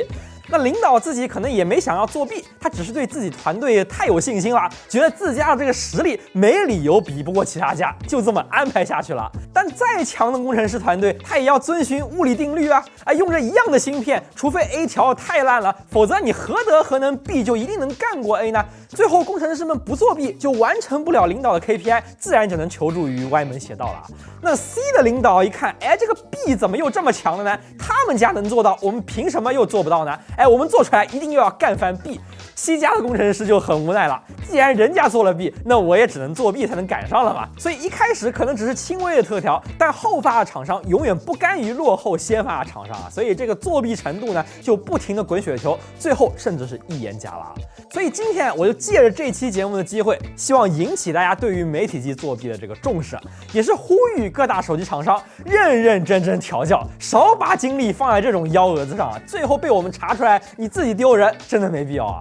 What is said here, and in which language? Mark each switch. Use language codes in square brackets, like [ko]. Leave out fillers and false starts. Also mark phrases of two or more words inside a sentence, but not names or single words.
[zh] 那領導自己可能也沒想要作弊，他只是對自己團隊太有信心了，覺得自家的這個實力沒理由比不過其他家，就這麼安排下去了。但再強的工程師團隊，他也要遵循物理定律啊！用着一樣的芯片，除非 A 調太爛了，否則你何德何能 B 就一定能幹過 A 呢？最後工程師們不作弊，就完成不了領導的 KPI，自然就能求助於歪門邪道了。那 C 的領導一看，哎，這個 B 怎麼又這麼強了呢？他們家能做到，我們憑什麼又做不到呢？哎，我們做出來一定又要幹翻 B。C 家的工程師就很無奈了，既然人家做了 B， 那我也只能做 B 才能趕上了嘛。所以一開始可能只是輕微的特調，但後發的廠商永遠不甘於落後先發的廠商啊，所以這個作弊程度呢就不停的滾雪球，最後甚至是一言加辣。所以今天我就借着這期節目的機會，希望引起大家對於媒體機作弊的這個重視，也是呼籲各大手機廠商認真調教，少把精力放在這種幺蛾子上啊，最後被我們查出來你自己丟人，真的沒必要啊。